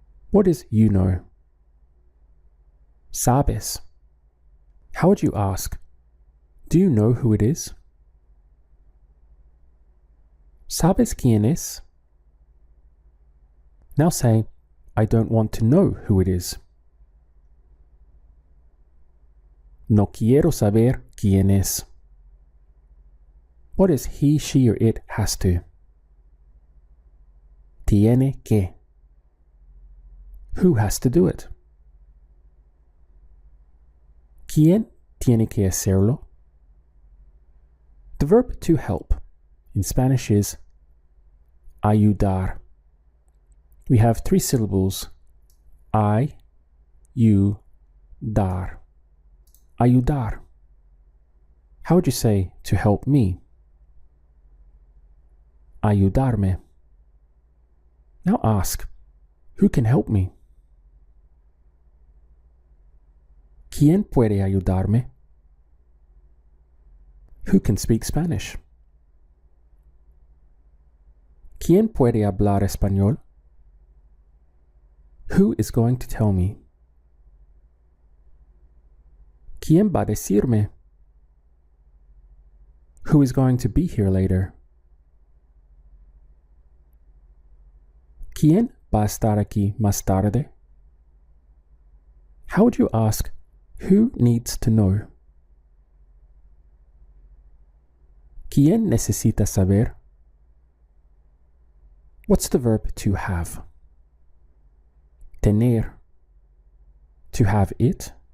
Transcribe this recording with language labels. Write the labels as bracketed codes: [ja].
[en] What is you know? [es] Sabes. [en] How would you ask? Do you know who it is? [es] ¿Sabes quién es? [en] Now say, I don't want to know who it is. [es] No quiero saber quién es. [en] What is he, she, or it has to? [es] Tiene que. [en] Who has to do it? [es] ¿Quién tiene que hacerlo? [en] The verb to help in Spanish is ayudar. We have 3 syllables. I, you, dar. Ayudar. How would you say to help me? [es] Ayudarme. [en] Now ask, who can help me? [es] ¿Quién puede ayudarme? [en] Who can speak Spanish? [es] ¿Quién puede hablar español? [en] Who is going to tell me? [es] ¿Quién va a decirme? [en] Who is going to be here later? [es] ¿Quién va a estar aquí más tarde? [en] How would you ask, who needs to know? [es] ¿Quién necesita saber? [en] What's the verb to have? Tener. To have it.